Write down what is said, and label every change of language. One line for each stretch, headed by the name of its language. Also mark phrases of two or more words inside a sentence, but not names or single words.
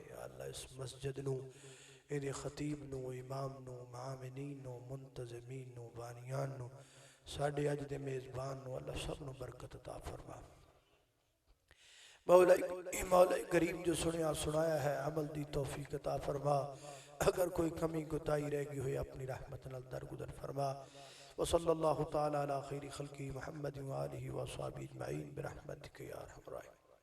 Punjabi: ਅੱਲਾਹ ਇਸ ਮਸਜਿਦ ਨੂੰ, ਇਹਦੇ ਖ਼ਤੀਬ ਨੂੰ, ਇਮਾਮ ਨੂੰ, ਮਾਮਿਨੀਨ ਨੂੰ, ਮੁੰਤਜ਼ਮੀਨ ਨੂੰ, ਬਾਨੀਆਨ ਨੂੰ, ਸਾਡੇ ਅੱਜ ਦੇ ਮੇਜ਼ਬਾਨ ਨੂੰ ਅੱਲਾਹ ਸਭ ਨੂੰ ਬਰਕਤ ਅਤਾ ਫ਼ਰਮਾ। ਮੌਲਾ ਕਰੀਮ ਜੋ ਸੁਣਿਆ ਸੁਣਾਇਆ ਹੈ ਅਮਲ ਦੀ ਤੌਫ਼ੀਕ ਅਤਾ ਫ਼ਰਮਾ। ਅਗਰ ਕੋਈ ਕਮੀ ਕੋਤਾਹੀ ਰਹਿ ਗਈ ਹੋ ਆਪਣੀ ਰਹਿਮਤ ਨਾਲ ਦਰਗੁਜ਼ਰ ਫ਼ਰਮਾ।
Arabic: و صلى الله تعالى على خير خلق محمد و آله و أصحابه أجمعين برحمتك يا أرحم الراحمين.